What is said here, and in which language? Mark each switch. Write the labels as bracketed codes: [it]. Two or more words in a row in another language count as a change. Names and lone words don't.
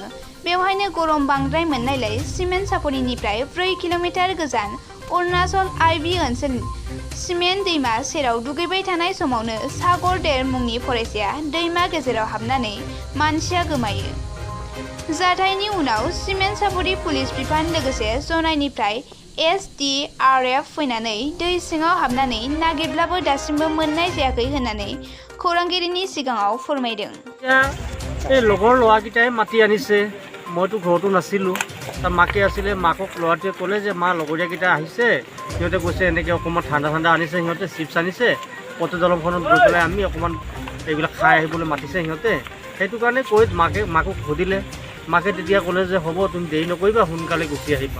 [brx] बेवहायनो गरम बांद्राय मोननायलाय सिमेन्ट सापरिनिफ्राय 4 किल'मिटार गोजान अरुणाचल आइबि ओनसोल सिमेन्ट दैमा सेराव दुगैबाय थानाय समावनो सागर देर मुंनि फरायसाया दैमा गेजेराव हाबनानै मानसिया गोमायो। जाथायनि उनाव सिमेन्ट सापरि पुलिस बिफान लोगोसे जनाइनिफ्राय एसडीआरएफ फैनानै दै सिङाव हाबनानै नागिरब्लाबो दासिमबो मोननाय जायाखै होननानै खौरांगिरिनि सिगाङाव फोरमायदों। [as] এই লগৰ ল'ৰাকেইটাই মাতি আনিছে, মইতো ঘৰতো নাছিলোঁ। তাৰ মাকে আছিলে, মাকক ল'ৰাটোৱে ক'লে যে মা লগৰীয়াকেইটা আহিছে, সিহঁতে কৈছে এনেকৈ অকণমান ঠাণ্ডা আনিছে, সিহঁতে চিপছ আনিছে, পথ দলংখনত গৈ পেলাই আমি অকণমান এইবিলাক খাই আহিবলৈ মাতিছে সিহঁতে। সেইটো কাৰণে কৈ মাকক সুধিলে, মাকে তেতিয়া ক'লে যে হ'ব তুমি দেৰি নকৰিবা, সোনকালে গুচি আহিবা।